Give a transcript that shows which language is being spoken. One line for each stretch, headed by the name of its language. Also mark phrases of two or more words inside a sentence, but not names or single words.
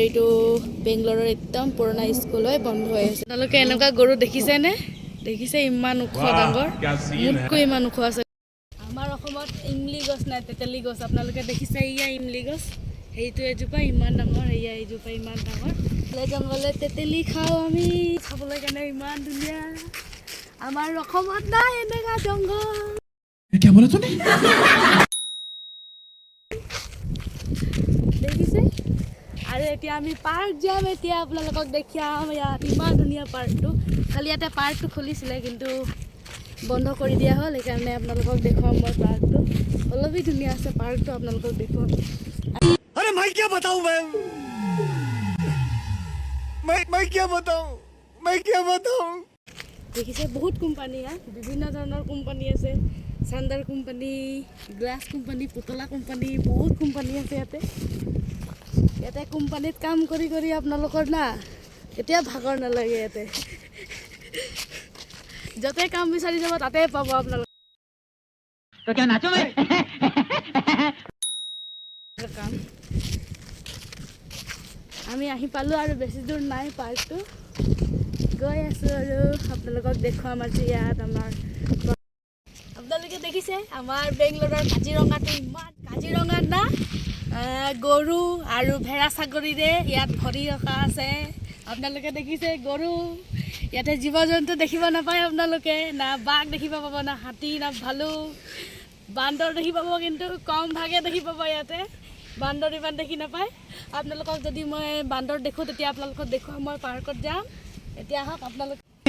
Assamese: এইটো বেংগলোৰৰ একদম পুৰণা স্কুল হয় বন্ধ হৈ আছে আপোনালোকে এনেকুৱা গৰু দেখিছেনে দেখিছে ইমান ওখ ডাঙৰ মোতকৈ ইমান ওখ আছে আমাৰ অসমত ইমলি গছ নাই তেতেলী গছ আপোনালোকে দেখিছে ইয়া ইমলি গছ সেইটো এজোপা ইমান ডাঙৰ এয়া এজোপা ইমান ডাঙৰ জংঘলে তেতেলী খাওঁ আমি খাবলৈ কাৰণে ইমান ধুনীয়া আমাৰ অসমত নাই এনেকুৱা জংঘল
Hindi: क्या बोला तूने
Assamese: দেখিছে আৰু এতিয়া আমি পাৰ্ক যাম এতিয়া আপোনালোকক দেখাম ইয়াত ইমান ধুনীয়া পাৰ্কটো খালি ইয়াতে পাৰ্কটো খুলিছিলে কিন্তু বন্ধ কৰি দিয়া হ'ল সেইকাৰণে আপোনালোকক দেখুৱাম মই পাৰ্কটো অলপেই ধুনীয়া আছে পাৰ্কটো আপোনালোকক দেখুৱাম
Hindi: अरे मैं क्या बताऊं मैं क्या बताऊं
Assamese: দেখিছে বহুত কোম্পানী ইয়াত বিভিন্ন ধৰণৰ কোম্পানী আছে চান্দাৰ কোম্পানী গ্লাছ কোম্পানী পুতলা কোম্পানী বহুত কোম্পানী আছে ইয়াতে কোম্পানীত কাম কৰি কৰি আপোনালোকৰ না কেতিয়া ভাগৰ নালাগে ইয়াতে য'তে কাম বিচাৰি যাব তাতে পাব আপোনালোক
Hindi: तो क्या नाचो मैं
Assamese: কাম আমি আহি পালোঁ আৰু বেছি দূৰ নাই পাৰ্কটো গৈ আছোঁ আৰু আপোনালোকক দেখুৱাম আজি ইয়াত আমাৰ আপোনালোকে দেখিছে আমাৰ বেংগলোৰৰ কাজিৰঙাটো ইমান কাজিৰঙাত না গৰু আৰু ভেড়া ছাগলীৰে ইয়াত ভৰি ৰখা আছে আপোনালোকে দেখিছে গৰু ইয়াতে জীৱ জন্তু দেখিব নাপায় আপোনালোকে না বাঘ দেখিব পাব না হাতী না ভালুক বান্দৰ দেখি পাব কিন্তু কম ভাগে দেখি পাব ইয়াতে বান্দৰ ইমান দেখি নাপায় আপোনালোকক যদি মই বান্দৰ দেখোঁ তেতিয়া আপোনালোকক দেখুৱাম মই পাৰ্কত যাম এতিয়া আহক আপোনালোক